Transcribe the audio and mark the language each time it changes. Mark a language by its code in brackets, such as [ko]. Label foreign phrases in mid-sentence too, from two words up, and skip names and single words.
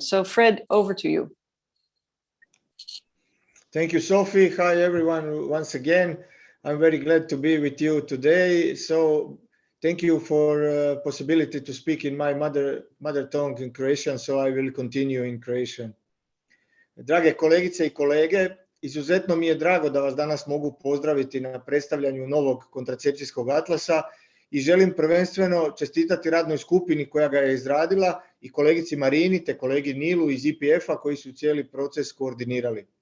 [en] So Fred, over to you. Thank you, Sophie. Hi, everyone. Once again, I'm very glad to be with you today. So thank you for possibility to speak in my mother tongue in Croatian, so I will continue in Croatian. [hr] Drage kolegice I kolege, izuzetno mi je drago da vas danas mogu pozdraviti na predstavljanju novog kontracepcijskog atlasa i želim prvenstveno čestitati radnoj skupini koja ga je izradila i kolegici Marini te kolegi Nilu iz IPF-a koji su cijeli proces koordinirali.